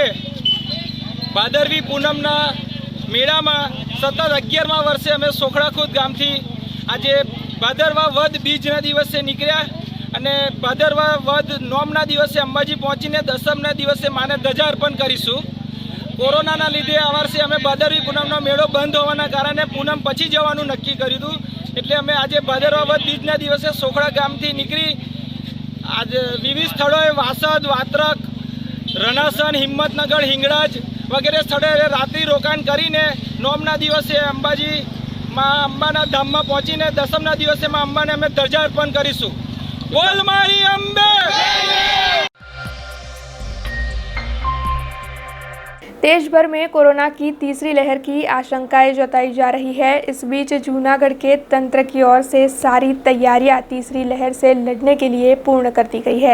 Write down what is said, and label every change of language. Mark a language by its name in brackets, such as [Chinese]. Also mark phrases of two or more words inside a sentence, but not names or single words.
[Gujarati] ભાદરવી પૂનમના મેળામાં સતત 11મા વર્ષે અમે સોખડાખુર્દ ગામથી આજે ભાદરવા વદ બીજના દિવસે નીકળ્યા અને ભાદરવા વદ નોમના દિવસે અંબાજી પહોંચીને દસમના દિવસે માને ધજા અર્પણ કરીશું। કોરોનાના લીધે આ વર્ષે અમે ભાદરવી પૂનમનો મેળો બંધ હોવાના કારણે પૂનમ પછી જવાનું નક્કી કર્યું હતું, એટલે અમે આજે ભાદરવા વદ બીજના દિવસે સોખડા ગામથી નીકળી આજ વિવિધ સ્થળો વાસદ, વાત્રક, રણાસન, હિંમતનગર, હિંગળાજ વગેરે સ્થળે રાત્રિ રોકાણ કરીને નોમના દિવસે અંબાજી માં અંબાના ધામ માં પહોંચીને દસમના દિવસે માં અંબાને અમે ધજા અર્પણ કરીશું। બોલ મારી અંબે। [Hindi] देश भर में कोरोना की तीसरी लहर की आशंकाएं जताई जा रही है। इस बीच जूनागढ़ के तंत्र की ओर से सारी तैयारियां तीसरी लहर से लड़ने के लिए पूर्ण कर दी गई है।